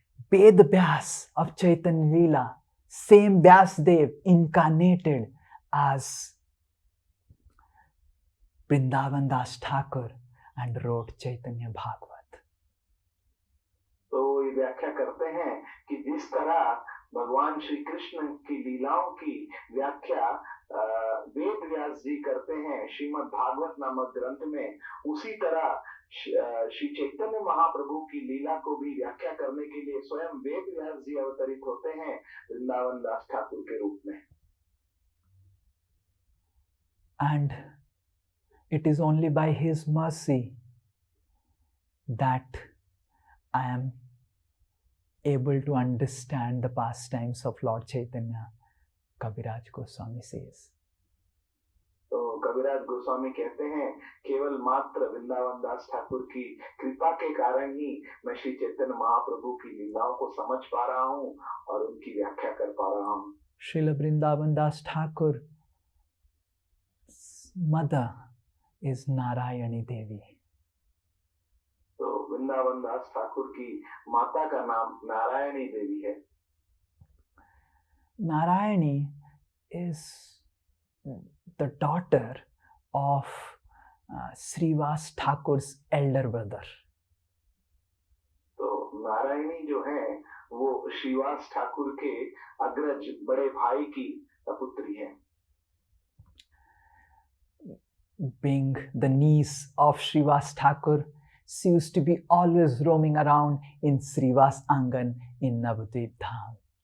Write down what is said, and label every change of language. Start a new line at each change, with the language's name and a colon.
English: Ved Vyas of Chaitanya Leela, same Vyasdev incarnated as Vrindavan Das Thakur and wrote Chaitanya Bhagavat.
Hindi: तो ये व्याख्या करते हैं कि जिस तरह भगवान श्री कृष्ण की लीलाओं की व्याख्या वेद व्यास जी करते हैं श्रीमद् भागवत नामक ग्रंथ में, उसी तरह श्री चैतन्य महाप्रभु की लीला को भी व्याख्या करने के लिए स्वयं वेद व्यास जी अवतरित होते हैं वृंदावन दास ठाकुर के रूप में.
English: And it is only by his mercy that I am able to understand the pastimes of Lord Chaitanya, Kaviraj Goswami says.
Hindi: तो कविराज गोस्वामी कहते हैं केवल मात्र वृंदावन दास ठाकुर की कृपा के कारण ही मैं श्री चैतन्य महाप्रभु की लीलाओं को समझ पा रहा हूँ और उनकी व्याख्या कर पा रहा हूँ.
English: Srila Vrindavan Das Thakur mother is Narayani Devi.
Hindi: तो वृंदावन दास ठाकुर की माता का नाम नारायणी देवी है.
English: Narayani is the daughter of Srivas Thakur's elder brother.
Hindi: तो नारायणी जो है वो श्रीवास ठाकुर के अग्रज बड़े भाई की पुत्री है.
English: Being the niece of Srivas Thakur, she used to be always roaming around in Srivas Angan in Navadvip Dham.